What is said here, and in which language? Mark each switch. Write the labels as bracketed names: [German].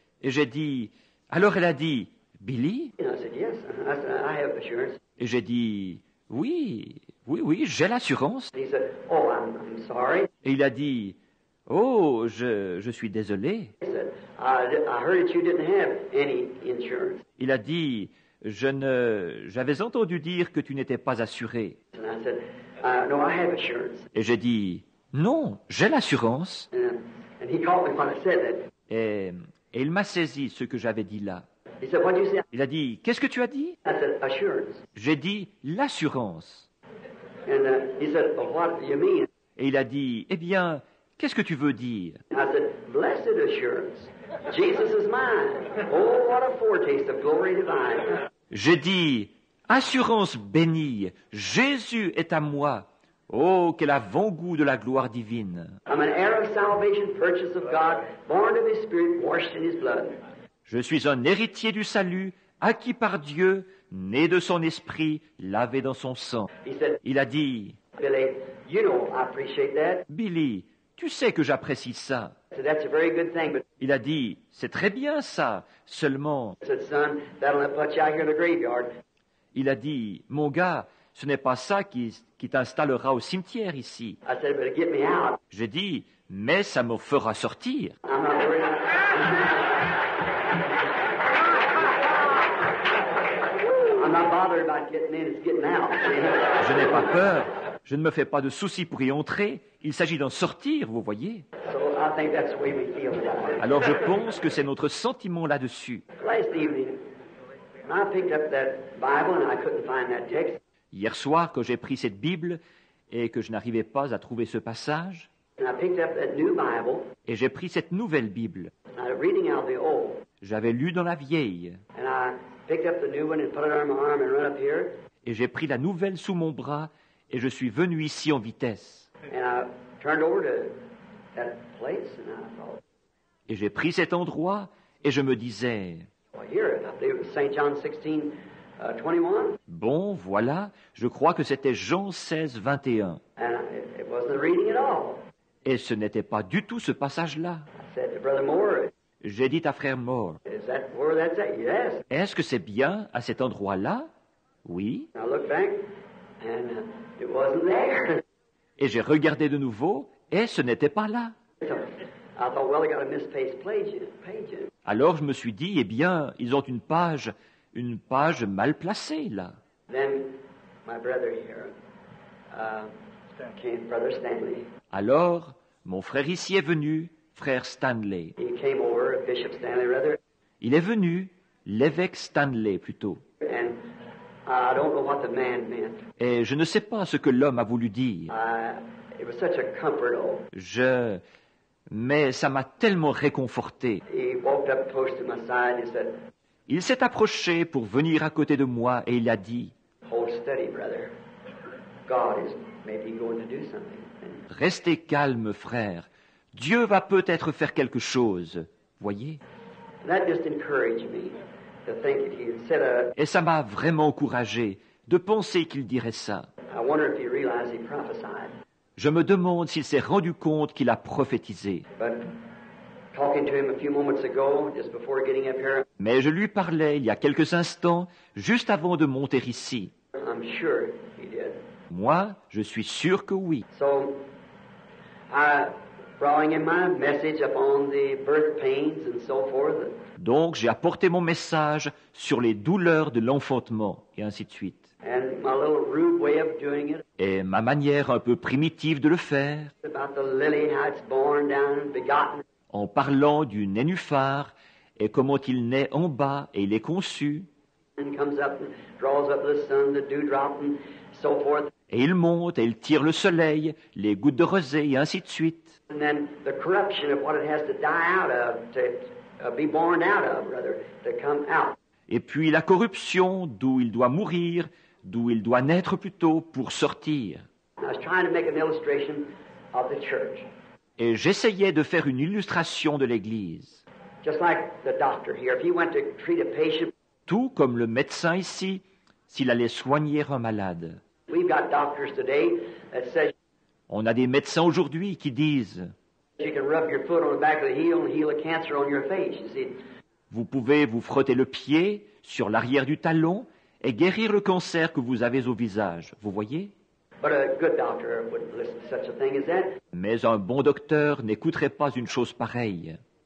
[French] Et j'ai dit, alors elle a dit, Billy? [English] And I said, yes. I said, I have assurance. [French] Et j'ai dit, oui, j'ai l'assurance. [English] He said, oh, I'm sorry. [French] Et il a dit, oh, je suis désolé. [English] He said, I heard that you didn't have any insurance. [French] Il a dit, j'avais entendu dire que tu n'étais pas assuré. [English] And I said, no, I have assurance. [French] Et j'ai dit, non, j'ai l'assurance. [English] And he caught me when I said that. [French] Et il m'a saisi ce que j'avais dit là. [English] He said, what did you say? [French] Il a dit, qu'est-ce que tu as dit? [English] I said, assurance. [French] J'ai dit, l'assurance. [English] And he said, well, what do you mean? [French] Et il a dit, eh bien, qu'est-ce que tu veux dire? [English] I said, blessed assurance. Jesus is mine. Oh, what a foretaste of glory divine. [French] J'ai dit, assurance bénie, Jésus est à moi. Oh, quel avant-goût de la gloire divine. [English] I'm an heir of salvation, purchased of God, born of His Spirit, washed in His blood. [French] Je suis un héritier du salut, acquis par Dieu, né de son esprit, lavé dans son sang. [English] He said, [French] Il a dit, [English] Billy, you know I appreciate that. [French] Billy, tu sais que j'apprécie ça. [English] I said, that's a very good thing, but [French] Il a dit, c'est très bien ça, seulement, [English] I said, son, that'll not put you out here in the graveyard. [French] il a dit, mon gars, ce n'est pas ça qui t'installera au cimetière ici. [English] I said, but it'll get me out. [French] J'ai dit, mais ça me fera sortir. [English] I'm not worried. I'm not bothered about getting in, it's getting out. [French] Je n'ai pas peur, je ne me fais pas de soucis pour y entrer, il s'agit d'en sortir, vous voyez. [English] So I think that's the way we feel about it. [French] Alors je pense que c'est notre sentiment là-dessus. [English] Last evening, when I picked up that Bible and I couldn't find that text, [French] Hier soir, quand j'ai pris cette Bible et que je n'arrivais pas à trouver ce passage, [English] and I picked up that new Bible, [French] et j'ai pris cette nouvelle Bible, [English] and I was reading out the old, [French] j'avais lu dans la vieille, [English] and I picked up the new one and put it on my arm and run up here, [French] et j'ai pris la nouvelle sous mon bras, et je suis venu ici en vitesse. [English] and I turned over to that place, and I thought, [French] Et j'ai pris cet endroit, et je me disais, [English] well, here, I believe it was St. John 16, 21, [French] bon, voilà, je crois que c'était Jean 16, 21. [English] and it wasn't the reading at all. [French] Et ce n'était pas du tout ce passage-là. [English] I said to Brother Moore, [French] J'ai dit à frère Moore, [English] is that where that's at? Yes. [French] est-ce que c'est bien à cet endroit-là? Oui. [English] I looked back, and it wasn't there. [French] Et j'ai regardé de nouveau, et ce n'était pas là. [English] So I thought, well, they got a misplaced page in it. [French] Alors je me suis dit, eh bien, ils ont une page mal placée là. [English] Then my brother here, Brother Stanley, [French] Alors, mon frère ici est venu, frère Stanley. [English] he came over, Bishop Stanley, rather, [French] Il est venu, l'évêque Stanley plutôt. [English] and I don't know what the man meant. [French] Et je ne sais pas ce que l'homme a voulu dire. [English] It was such a comfort, oh. [French] Mais ça m'a tellement réconforté. [English] He walked up close to my side and he said, [French] Il s'est approché pour venir à côté de moi et il a dit, [English] hold steady, brother. God is maybe going to do something. And [French] restez calme, frère. Dieu va peut-être faire quelque chose. Voyez? [English] that just encouraged me to think that he said, [French] Et ça m'a vraiment encouragé de penser qu'il dirait ça. [English] I wonder if he realized he prophesied. [French] Je me demande s'il s'est rendu compte qu'il a prophétisé. [English] But talking to him a few moments ago, just before getting up here, [French] Mais je lui parlais il y a quelques instants, juste avant de monter ici. [English] I'm sure he did. [French] Moi, je suis sûr que oui. [English] So, I brought in my message upon the birth pains and so forth. [French] Donc j'ai apporté mon message sur les douleurs de l'enfantement, et ainsi de suite. [English] And my little rude way of doing it, [French] Et ma manière un peu primitive de le faire, [English] about the lily, how it's born down and begotten, [French] en parlant du nénuphar, et comment il naît en bas et il est conçu, [English] and comes up and draws up the sun, the dewdrop, and so forth. [French] et il monte et il tire le soleil, les gouttes de rosée, et ainsi de suite. [English] And then the corruption of what it has to die out of, to be born out of, rather, to come out. [French] Et puis la corruption, d'où il doit mourir, d'où il doit naître plutôt pour sortir. [English] I was trying to make an illustration of the church. [French] Et j'essayais de faire une illustration de l'Église. [English] Just like the doctor here, if he went to treat a patient, [French] Tout comme le médecin ici, s'il allait soigner un malade. [English] we've got doctors today that say, [French] On a des médecins aujourd'hui qui disent, [English] You can rub your foot on the back of the heel and heal a cancer on your face, you see. [French] Vous pouvez vous frotter le pied sur l'arrière du talon et guérir le cancer que vous avez au visage. Vous voyez? [English] But a good doctor wouldn't listen to such a thing as that. [French] Mais un bon docteur n'écouterait pas une chose pareille.